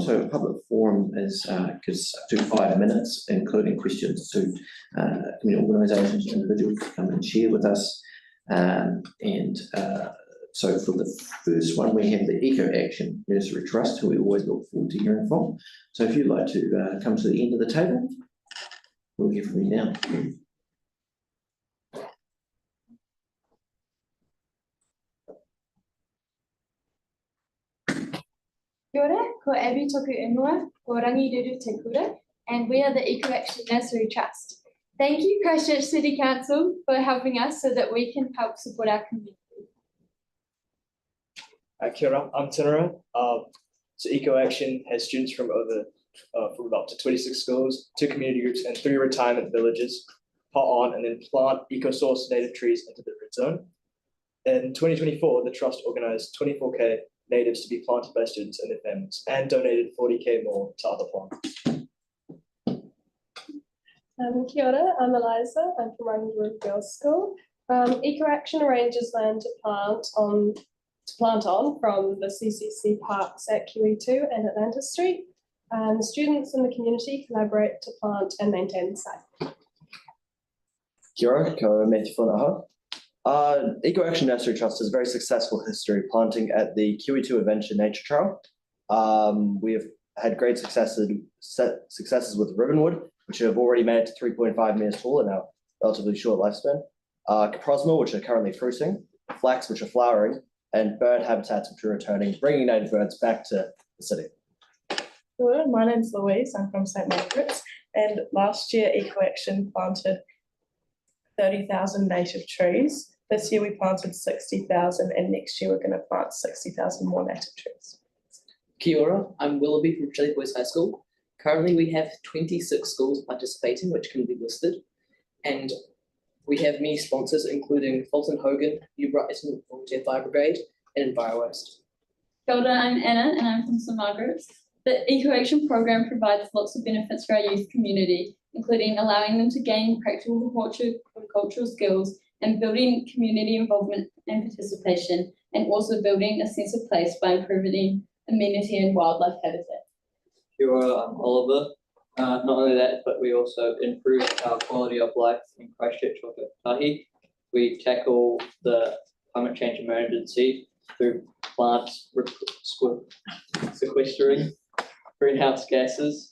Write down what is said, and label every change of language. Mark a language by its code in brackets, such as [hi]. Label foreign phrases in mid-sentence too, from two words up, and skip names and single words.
[en] So a public forum is gives up to 5 minutes, including questions to community organisations, individuals to come and share with us. So for the first one, we have the Eco Action Nursery Trust, who we always look forward to hearing from. So if you'd like to come to the end of the table, we'll hear from you now. [mi] Kia ora, ko Abby toku ingoa, ko Rangiruru te kura, [en] and we are the Eco Action Nursery Trust. Thank you, Christchurch City Council, for helping us so that we can help support our community. [mi] Kia ora, [en] I'm Tinara. So Eco Action has students from up to 26 schools, 2 community groups, and 3 retirement villages pot on and then plant eco-source native trees into the red zone. In 2024, the Trust organised 24k natives to be planted by students and their families and donated 40k more to other plants. [mi] Kia ora, [en] I'm Eliza. I'm from Rangiruru Girls School. Eco Action arranges land to plant on from the CCC parks at QE2 and Atlantis Street. And students in the community collaborate to plant and maintain the site. [mi] Kia ora, ko Matthew Whanaha. [en] Eco Action Nursery Trust has a very successful history planting at the QE2 Adventure Nature Trail. We have had great successes with Ribbonwood, which have already made it to 3.5 metres tall in our relatively short lifespan. Caprosma, which are currently fruiting, flax, which are flowering, and bird habitats, which are returning, bringing native birds back to the city. Hello, my name's Louise. I'm from St Margaret's, and last year Eco Action planted 30,000 native trees. This year we planted 60,000, and next year we're going to plant 60,000 more native trees. [mi] Kia ora, [en] I'm Willoughby from Chile Boys High School. Currently we have 26 schools participating, which can be listed, and we have many sponsors, including Fulton Hogan, New Brighton Volunteer Fire Brigade, and EnviroWaste. [mi] Kia ora, [en] I'm Anna, and I'm from St Margaret's. The Eco Action program provides lots of benefits for our youth community, including allowing them to gain practical horticultural skills and building community involvement and participation, and also building a sense of place by improving amenity and wildlife habitat. [mi] Kia ora, [en] I'm Oliver. Not only that, but we also improve our quality of life in Christchurch Whakatahi. We tackle the climate change emergency through plants sequestering greenhouse gases.